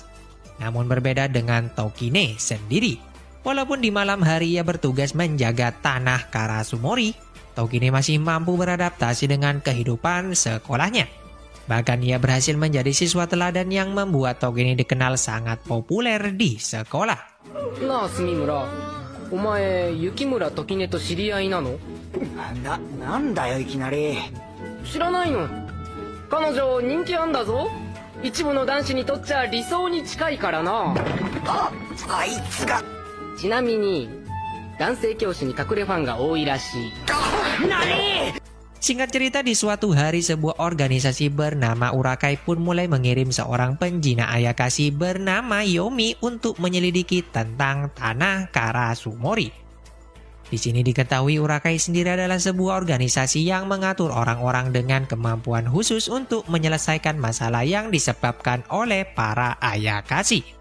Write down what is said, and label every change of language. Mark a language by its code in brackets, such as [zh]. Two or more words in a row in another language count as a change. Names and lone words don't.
[id] Namun berbeda dengan Togine sendiri. Walaupun di malam hari ia bertugas menjaga tanah Karasumori, Togine masih mampu beradaptasi dengan kehidupan sekolahnya. Bahkan ia berhasil menjadi siswa teladan yang membuat Togine dikenal sangat populer di sekolah. [ja] なあ住村、お前雪村時音と知り合いなの？なんだよいきなり。知らないの？彼女人気あんだぞ。一部の男子にとっちゃ理想に近いからな。あいつが。ちなみに男性教師に隠れファンが多いらしい。 [id] Singkat cerita, di suatu hari sebuah organisasi bernama Urakai pun mulai mengirim seorang penjina Ayakashi bernama Yomi untuk menyelidiki tentang tanah Karasumori. Di sini diketahui Urakai sendiri adalah sebuah organisasi yang mengatur orang-orang dengan kemampuan khusus untuk menyelesaikan masalah yang disebabkan oleh para Ayakashi.